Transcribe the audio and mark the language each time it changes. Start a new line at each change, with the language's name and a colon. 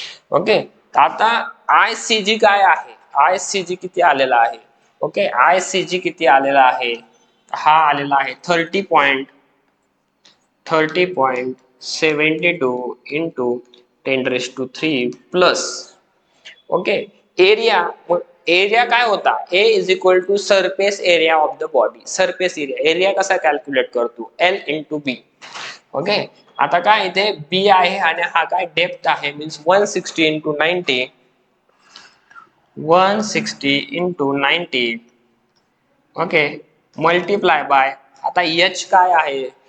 Marathi: Okay, आता I C जी काय आहे? आय सी जी किती आलेला आहे? ओके, आय सी जी किती आलेला आहे? हा आलेला आहे 30.72 into 10⁻³ plus. Okay, area, area काय होता?
English: A is equal to surface area of the body.
Marathi: Surface area, area कसा कॅल्क्युलेट करतो? एल इंटू बी. ओके, आता काय इथे बी आहे आणि हा काय डेप्थ आहे, means 160 into 90, 160 into 90. Okay, multiply by, आता एच काय आहे?